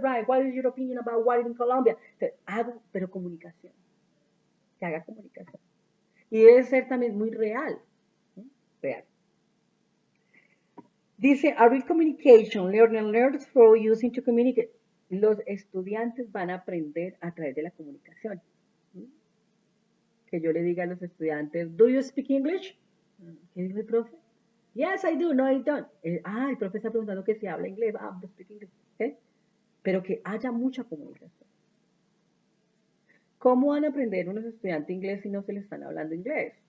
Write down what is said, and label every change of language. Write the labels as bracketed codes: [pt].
[en] Wright, what is your opinion about water in Colombia? [es] Entonces, hago, pero comunicación. Que haga comunicación. Y debe ser también muy real. ¿Sí? Real. Dice, [en] a real communication, learners through using to communicate. [es] Los estudiantes van a aprender a través de la comunicación. ¿Sí? Que yo le diga a los estudiantes, [en] ¿do you speak English? [es] ¿Qué dijo el profe? [en] Yes, I do. No, I don't. [es] El profe está preguntando que si habla inglés. [en] No speak English. [es] ¿Okay? Pero que haya mucha comunicación. ¿Cómo van a aprender unos estudiantes inglés si no se les están hablando inglés?